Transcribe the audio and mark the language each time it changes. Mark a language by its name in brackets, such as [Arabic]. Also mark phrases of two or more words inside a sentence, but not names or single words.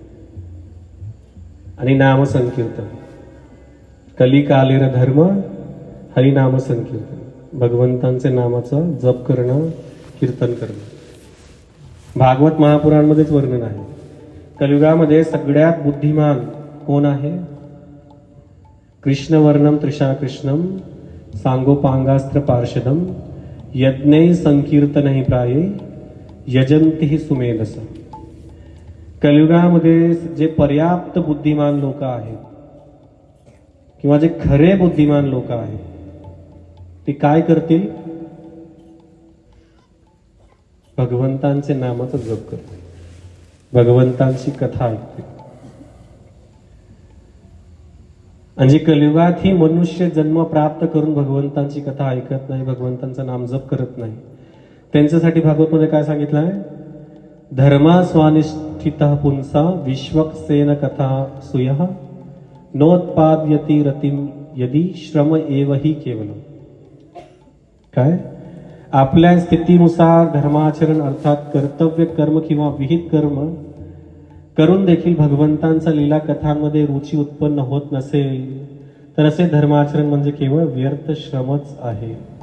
[Marathi] आणि नाम संकीर्तन. [Bangla] कलिकालेर धर्म हरिनाम संकीर्तन. [Marathi] भगवंतांचे नामाचं जप करणं, कीर्तन करणं. भागवत महापुराणमध्येच वर्णन आहे. कलियुगामध्ये सगळ्यात बुद्धिमान कोण आहे? [Sanskrit] कृष्णवर्णम त्रिशा कृष्णम सांगोपांगास्त्र पार्षदम यज्ञै संकीर्तनहि प्राये यजंती सुमेधस. [Marathi] कलियुगामध्ये जे पर्याप्त बुद्धिमान लोक आहेत किंवा जे खरे बुद्धिमान लोक आहेत ते काय करतील? भगवंतांचे नामाचं जप करतील, भगवंतांची कथा ऐकतील. म्हणजे कलियुगात ही मनुष्य जन्म प्राप्त करून भगवंतांची कथा ऐकत नाही, भगवंतांचं नाम जप करत नाही, त्यांच्यासाठी भागवतमध्ये काय सांगितलं आहे? [Sanskrit] धर्मा स्वानिष्ठित पुंसा विश्वक्सेन कथा सुयः नोत्पाद्यति रतिम यदि श्रम एव हि केवलम. [Marathi] काय? आपल्या स्थितीनुसार धर्माचरण अर्थात कर्तव्य कर्म किंवा विहित कर्म करून देखील भगवंतांचा लीला कथांमध्ये रुची उत्पन्न होत नसेल तर असे धर्माचरण म्हणजे केवळ व्यर्थ श्रमच आहे.